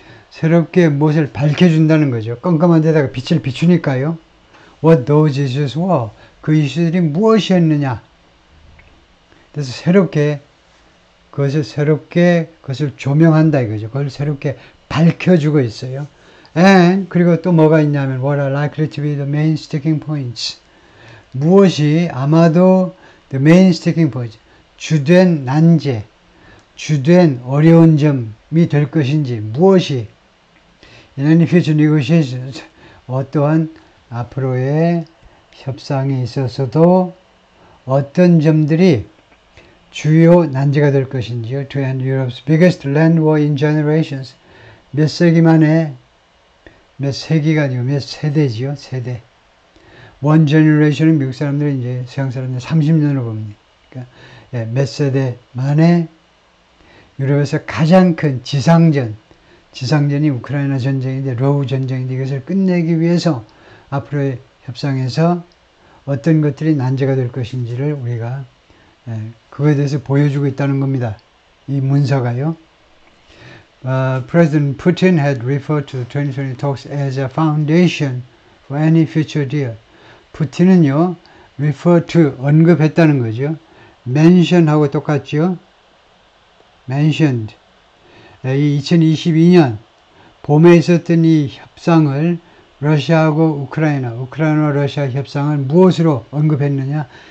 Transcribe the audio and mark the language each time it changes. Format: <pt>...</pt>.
<ko>새롭게 무엇을 밝혀준다는 거죠. 깜깜한 데다가 빛을 비추니까요.</ko> <en>What those issues were.</en> <ko>그 이슈들이 무엇이었느냐. 그래서 그것을 조명한다 이거죠. 그걸 새롭게 밝혀주고 있어요.</ko> <en>And</en> <ko>그리고 또 뭐가 있냐면</ko> <en>What are likely to be the main sticking points.</en> <ko>무엇이 아마도</ko> <en>the main sticking points.</en> <ko>주된 난제, 주된 어려운 점이 될 것인지 무엇이</ko> <en>in any future negotiations</en> <ko>어떠한 앞으로의 협상에 있어서도 어떤 점들이 주요 난제가 될 것인지요.</ko> <en>To end Europe's biggest land war in generations.</en> <ko>몇 세기 만에 몇 세기가 아니고 몇 세대지요. 세대.</ko> <en>One generation</en> <ko>은 미국 사람들이 이제 서양 사람들 30년으로 봅니다. 그러니까 몇 세대 만에 유럽에서 가장 큰 지상전이 우크라이나 전쟁인데 러우 전쟁인데 이것을 끝내기 위해서 앞으로의 협상에서 어떤 것들이 난제가 될 것인지를 우리가 그거에 대해서 보여주고 있다는 겁니다. 이 문서가요.</ko> <en>President Putin had referred to the 2020 talks as a foundation for any future deal.</en> <ko>푸틴은요,</ko> <en>refer to,</en> <ko>언급했다는 거죠. mention하고 똑같죠.</ko> <en>mentioned.</en> <ko>이 2022년 봄에 있었던 이 협상을 러시아하고 우크라이나와 러시아 협상을 무엇으로 언급했느냐?</ko>